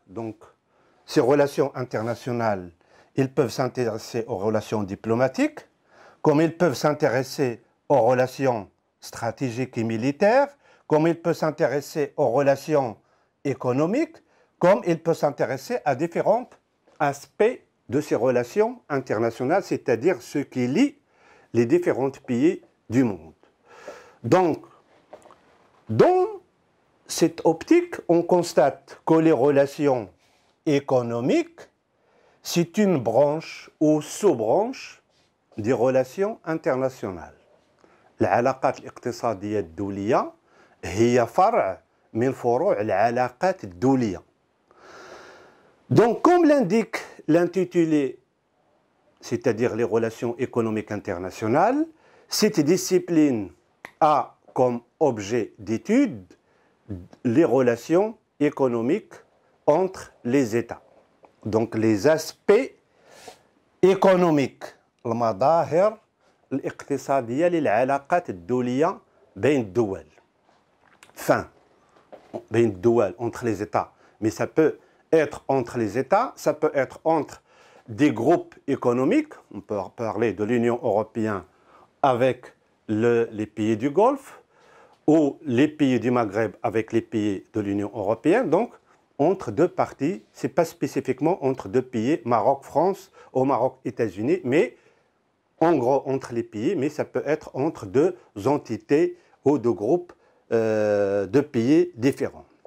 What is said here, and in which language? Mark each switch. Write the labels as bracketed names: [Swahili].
[French] Donc ces relations internationales, ils peuvent s'intéresser aux relations diplomatiques, comme ils peuvent s'intéresser aux relations stratégiques et militaires, comme ils peuvent s'intéresser aux relations économiques, comme ils peuvent s'intéresser à différents aspects de ces relations internationales, c'est-à-dire ce qui lie les différents pays du monde. Donc, dans cette optique, on constate que les relations économiques, c'est une branche ou sous-branche des relations internationales. [Arabic] العلاقات الاقتصادية الدولية هي فرع من فروع العلاقات الدولية. [French] Donc, comme l'indique l'intitulé, c'est-à-dire les relations économiques internationales, cette discipline a comme objet d'étude les relations économiques entre les États. Donc, les aspects économiques, [Arabic] المظاهر الاقتصادية للعلاقات الدولية بين الدول. [French] Enfin, [Arabic] بين الدول, [French] entre les États. Mais ça peut être entre les États, ça peut être entre des groupes économiques, on peut parler de l'Union européenne avec les pays du Golfe, ou les pays du Maghreb avec les pays de l'Union européenne, donc entre deux parties, ce n'est pas spécifiquement entre deux pays, Maroc-France ou Maroc-États-Unis, mais en gros entre les pays, mais ça peut être entre deux entités ou deux groupes de pays différents.